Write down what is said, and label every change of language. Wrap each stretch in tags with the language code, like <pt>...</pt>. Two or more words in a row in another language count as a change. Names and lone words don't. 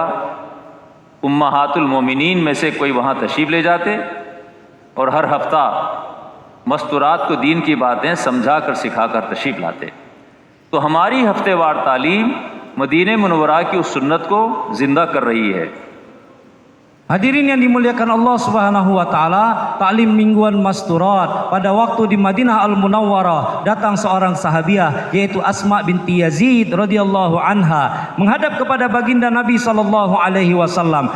<hi>उम्महातुल मोमिनीन में से कोई वहाँ तशरीफ़ ले जाते और हर हफ्ता मस्तूरात को दीन की बातें समझा कर सिखा कर तशरीफ़ लाते। तो हमारी हफ्तेवार तालीम मदीने मुनव्वरा की उस सुन्नत को ज़िंदा कर रही है।</hi> <id>Hadirin yang dimuliakan Allah</id> <ar>سبحانه وتعالى,</ar> <id>ta'lim mingguan masturat. Pada waktu di Madinah Al-Munawwarah datang seorang sahabiah yaitu Asma binti Yazid</id> <ar>رضي الله عنها</ar> <id>menghadap kepada baginda Nabi</id> <ar>صلى الله عليه وسلم.</ar>